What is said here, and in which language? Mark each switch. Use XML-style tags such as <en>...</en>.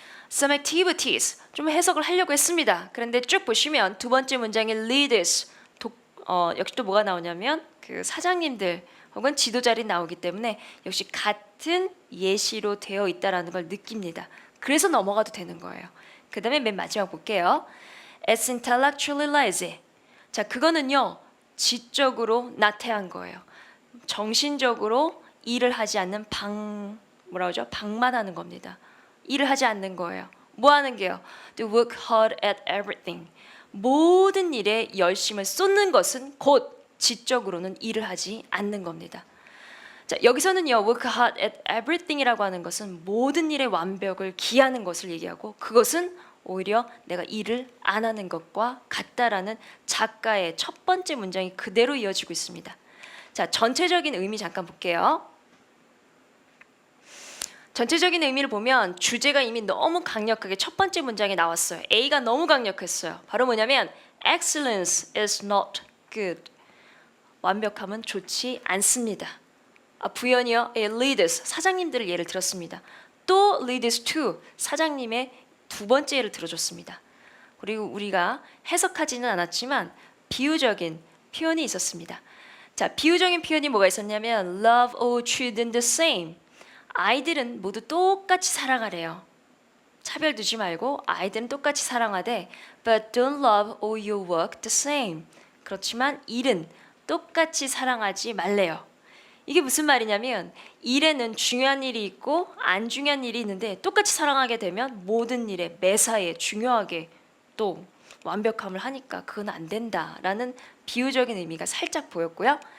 <en>Some activities</en> <ko>좀 해석을 하려고 했습니다. 그런데 쭉 보시면 두 번째 문장에 leaders 역시 또 뭐가 나오냐면 그 사장님들 혹은 지도자들이 나오기 때문에 역시 같은 예시로 되어 있다라는 걸 느낍니다. 그래서 넘어가도 되는 거예요. 그 다음에 맨 마지막 볼게요.</ko> <en>It's intellectually lazy.</en> <ko>자, 그거는요, 지적으로 나태한 거예요. 정신적으로 일을 하지 않는 방만하는 겁니다. 일을 하지 않는 거예요. 뭐 하는 게요?</ko> <en>To work hard at everything.</en> <ko>모든 일에 열심을 쏟는 것은 곧 지적으로는 일을 하지 않는 겁니다. 자, 여기서는요,</ko> <en>work hard at everything</en> <ko>이라고 하는 것은 모든 일의 완벽을 기하는 것을 얘기하고 그것은 오히려 내가 일을 안 하는 것과 같다라는 작가의 첫 번째 문장이 그대로 이어지고 있습니다. 자, 전체적인 의미 잠깐 볼게요. 전체적인 의미를 보면 주제가 이미 너무 강력하게 첫 번째 문장에 나왔어요. A가 너무 강력했어요.</ko> <en>바로 뭐냐면 excellence is not good.</en> <ko>완벽함은 좋지 않습니다. 부연이요. leaders, 사장님들을 예를 들었습니다. 또</ko> <en>leaders to,</en> <ko>사장님의 두 번째 예를 들어줬습니다. 그리고 우리가 해석하지는 않았지만 비유적인 표현이 있었습니다. 자, 비유적인 표현이 뭐가 있었냐면</ko> <en>love all children the same.</en> <ko>아이들은 모두 똑같이 사랑하래요. 차별 두지 말고 아이들은 똑같이 사랑하되</ko> <en>but don't love all your work the same.</en> <ko>그렇지만 일은 똑같이 사랑하지 말래요. 이게 무슨 말이냐면 일에는 중요한 일이 있고 안 중요한 일이 있는데 똑같이 사랑하게 되면 모든 일에 매사에 중요하게 또 완벽함을 하니까 그건 안 된다라는 비유적인 의미가 살짝 보였고요.</ko>